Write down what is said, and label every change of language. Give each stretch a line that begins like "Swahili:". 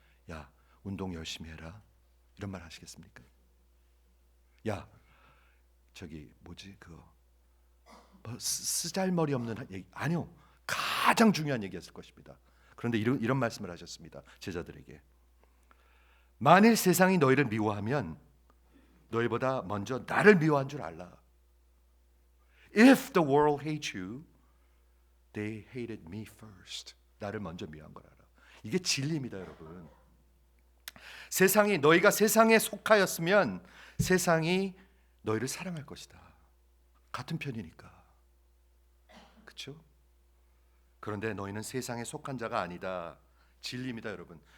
Korean: 야, 운동 열심히 해라, 이런 말 하시겠습니까? 야, 저기 뭐지, 그거 뭐 쓰잘머리 없는 얘기, 아니요, 가장 중요한 얘기였을 것입니다. 그런데 이런 말씀을 하셨습니다. 제자들에게. 만일 세상이 너희를 미워하면 너희보다 먼저 나를 미워한 줄 알라.
English: If the world hates you, they hated me first.
Korean: 나를 먼저 미워한 걸 알아. 이게 진리입니다, 여러분. 세상이, 너희가 세상에 속하였으면 세상이 너희를 사랑할 것이다. 같은 편이니까. 그렇죠? 그런데 너희는 세상에 속한 자가 아니다. 진리입니다, 여러분.